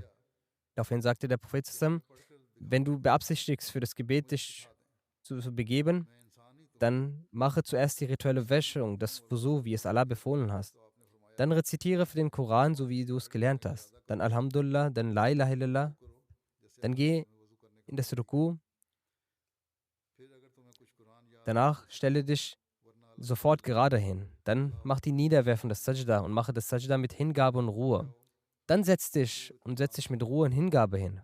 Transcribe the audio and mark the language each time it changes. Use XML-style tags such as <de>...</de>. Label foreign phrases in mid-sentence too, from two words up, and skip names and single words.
<de>Daraufhin sagte der Prophet: Wenn du beabsichtigst, für das Gebet dich zu begeben, dann mache zuerst die rituelle Wäschung, das Wusu, wie es Allah befohlen hast. Dann rezitiere für den Koran, so wie du es gelernt hast. Dann Alhamdulillah, dann</de> <ar>لا إله إلا الله.</ar> <de>Dann geh in das Ruku. Danach stelle dich sofort gerade hin. Dann mach die Niederwerfung, das Sajda, und mache das Sajda mit Hingabe und Ruhe. Dann setz dich mit Ruhe und Hingabe hin.</de>